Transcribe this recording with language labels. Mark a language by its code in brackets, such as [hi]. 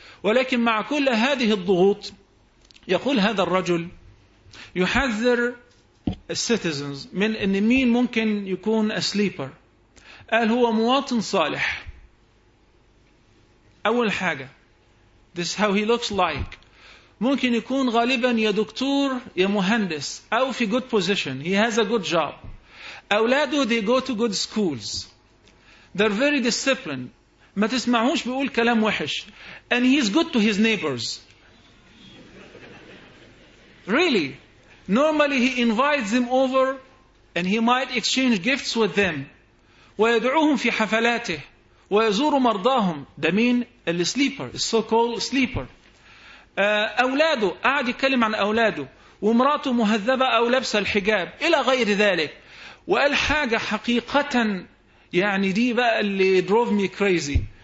[ar] ولكن مع كل هذه الضغوط يقول هذا الرجل، يحذر السيتيزنز من أن مين ممكن يكون أسليبر. قال هو مواطن صالح أول حاجة، [en] this how he looks like. [ar] ممكن يكون غالبا يا دكتور يا مهندس، أو في [en] good position، he has a good job. [ar] أولاده [en] they go to good schools. They're very disciplined. [ar] ما تسمعهوش بيقول كلام وحش. [en] And he's good to his neighbors. Really. Normally he invites them over and he might exchange gifts with them. [ar] ويدعوهم في حفلاته ويزور مرضاهم. ده مين؟ [en] The sleeper. The so-called sleeper. [ar] أولاده. قاعد يتكلم عن أولاده. ومراته مهذبة أو لبس الحجاب. إلى غير ذلك. وقال حاجة حقيقة يعني دي بقى اللي [en] drove me crazy.